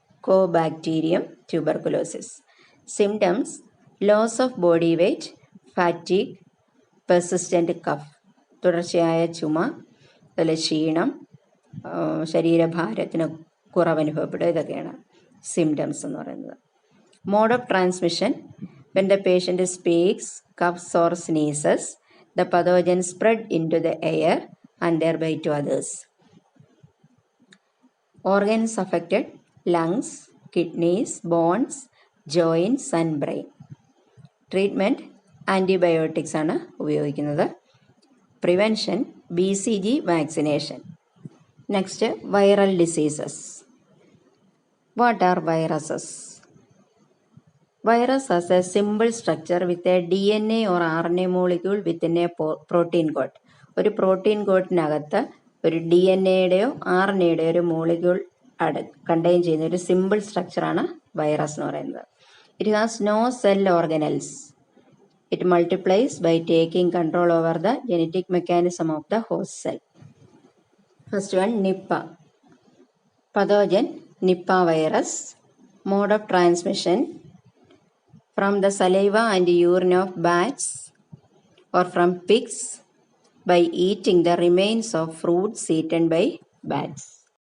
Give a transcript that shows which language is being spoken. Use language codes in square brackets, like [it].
[en] Mycobacterium tuberculosis. Symptoms loss of body weight, fatigue, persistent cough. [ml] തുടർച്ചയായ ചുമ, അതുപോലെ ക്ഷീണം, ശരീരഭാരത്തിന് കുറവനുഭവപ്പെടുക, ഇതൊക്കെയാണ് സിംറ്റംസ് എന്ന് പറയുന്നത്. [en] Mode of transmission, when the patient speaks, coughs or sneezes, the pathogen spread into the air and thereby to others. Organs affected, lungs, kidneys, bones, joints and brain. Treatment, antibiotics [ml] ആണ് ഉപയോഗിക്കുന്നത്. [en] Prevention, BCG vaccination. Next, viral diseases. What are viruses? Virus has a simple structure with a DNA or RNA molecule within a protein coat. [ml] ഒരു protein കോട്ടിനകത്ത് ഒരു DNA-യുടെയോ RNA-യുടെയോ ഒരു molecule contain ചെയ്യുന്ന ഒരു simple സ്ട്രക്ചറാണ് virus എന്ന് പറയുന്നത്. [en] It has no cell organelles. It multiplies by taking control over the genetic mechanism of the host cell. First one, Nipah. Pathogen, Nipah virus. Mode of transmission, from the saliva and urine of bats or from pigs by eating the remains of fruits eaten by bats.